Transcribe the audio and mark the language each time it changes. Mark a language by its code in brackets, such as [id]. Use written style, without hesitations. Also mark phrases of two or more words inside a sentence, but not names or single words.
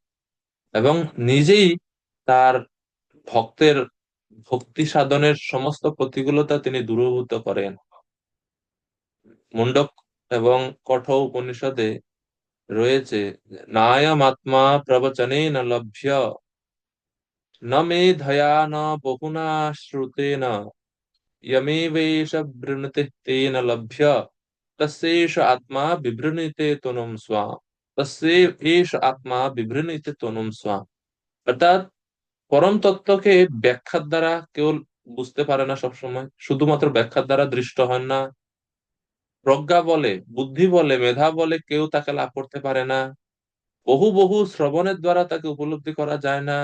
[bn] এবং নিজেই তার ভক্তের ভক্তি সাধনের সমস্ত প্রতিকূলতা তিনি দূরীভূত করেন। মুন্ডক এবং কঠ উপনিষদে রয়েছে, [sa] नायम आत्मा प्रवचने न लभ्य, न मे धया न बहुना श्रुतेन, यमेवैष वृणुते तेन लभ्य, तस्यैष आत्मा विवृणीते तनुम स्वाम, तस्यैष आत्मा विवृणीते तनुम स्वाम। [bn] অর্থাৎ পরম তত্ত্বকে ব্যাখ্যার দ্বারা কেউ বুঝতে পারে না, সবসময় শুধুমাত্র ব্যাখ্যার দ্বারা দৃষ্ট হয় না। প্রজ্ঞা বলে, বুদ্ধি বলে, মেধা বলে কেউ তাকে লাভ করতে পারে না। বহু বহু শ্রবণের দ্বারা তাকে উপলব্ধি করা যায় না।